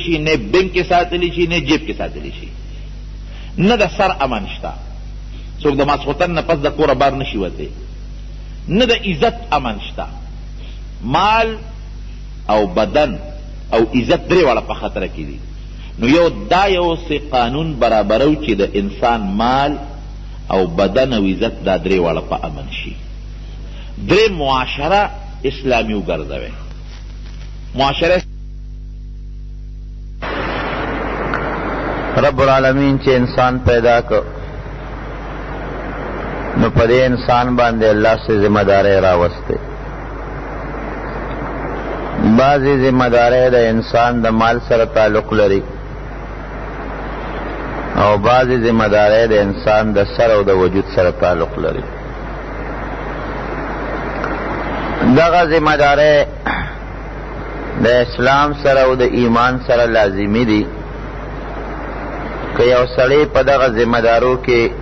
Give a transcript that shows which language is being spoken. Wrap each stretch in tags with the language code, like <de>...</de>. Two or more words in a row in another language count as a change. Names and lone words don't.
<ps>شي نه بینک کې ساتلی شي نه جیب کې ساتلی شي نه د سر امن شته څوک د ماسخوتن نه پس د کوره بار نشي وتی نه د عزت امن شته مال او بدن او عزت 3 واړه په خطره کې دي نو یو دا یو سي قانون برابرو چې د انسان مال او بدن او عزت دا 3 واړه په امن شي 3 معاشره اسلامي وګرځوي معاشره</ps> <ar>رب العالمین</ar> <ps>چې انسان پیدا کړ نو په دې انسان باندې الله سے ذمہ داری راوسته بعضې ذمہ داری د انسان د مال سره تعلق لري او بعضې ذمہ داری د انسان د سر او د وجود سره تعلق لري دغه ذمہ داری د اسلام سره او د ایمان سره لازمی دي که یو سړی په دغه ذمہ دارو کې</ps>